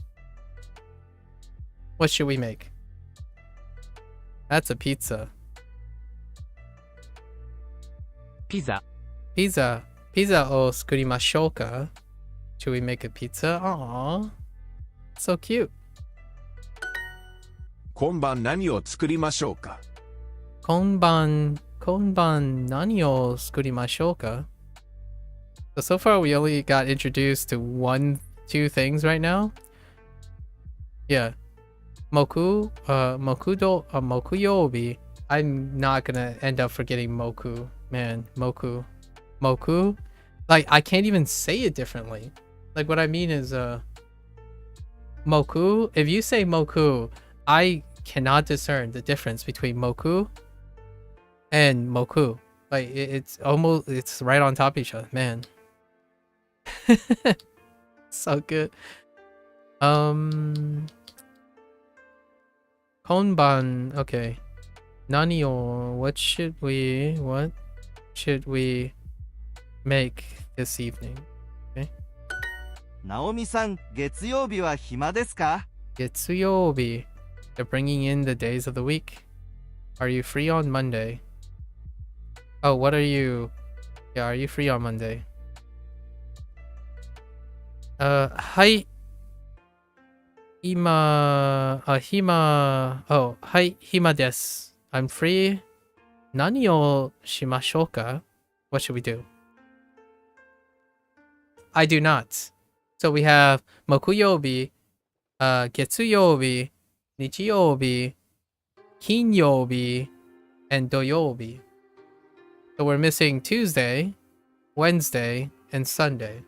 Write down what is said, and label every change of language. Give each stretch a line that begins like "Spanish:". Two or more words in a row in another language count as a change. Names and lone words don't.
English: What should we make? That's a pizza. Pizza.
Japanese: Pizza o sukurimashou ka?
English: Should we make a pizza? Aww. So cute.
Japanese: 今晩何を作りましょうか Konban nani o sukurimashou ka?
English: So far we only got introduced to 2 things right now. Yeah. Mokuyobi. I'm not gonna end up forgetting Moku. Man, Moku. Like, I can't even say it differently. Like, what I mean is, Moku. If you say Moku, I cannot discern the difference between Moku and Moku. Like, it's right on top of each other. Man. So good.
Japanese: Konban. Okay. Nani o,
English: what should we make this evening? Okay.
Japanese: ナオミさん、月曜日は暇ですか Getsuyobi.
English: They're bringing in the days of the week. Are you free on Monday? Oh, what are you? Yeah, are you free on Monday? Hi.
Japanese: Hima desu.
English: I'm free.
Japanese: Nani o shimashou ka?
English: What should we do? I do not. So we have Mokuyobi, Getsuyobi, Nichiyobi, Kinyobi, and Doyobi. So we're missing Tuesday, Wednesday, and Sunday.